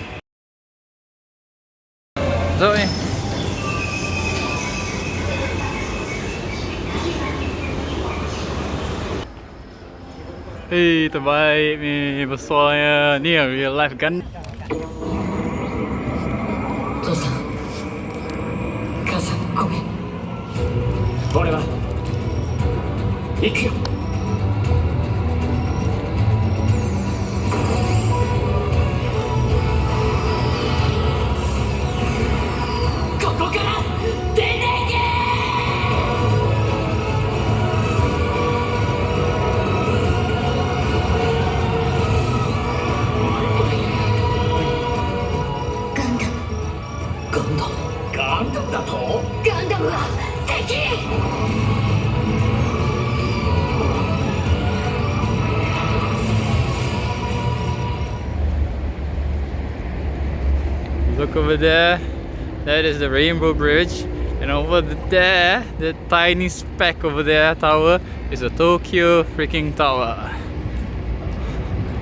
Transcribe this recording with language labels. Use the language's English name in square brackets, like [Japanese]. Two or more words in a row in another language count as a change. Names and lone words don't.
[Malay] Zop ni. Hei, terbaik ni, besarnya. Ni yang [English] real life gun. [Japanese] 父さん母さんごめん俺は行くよここから出てけガンダムだとガンダムは敵 [English] Look over there. That is the Rainbow Bridge. And over there, the tiny speck over there tower is the Tokyo freaking tower.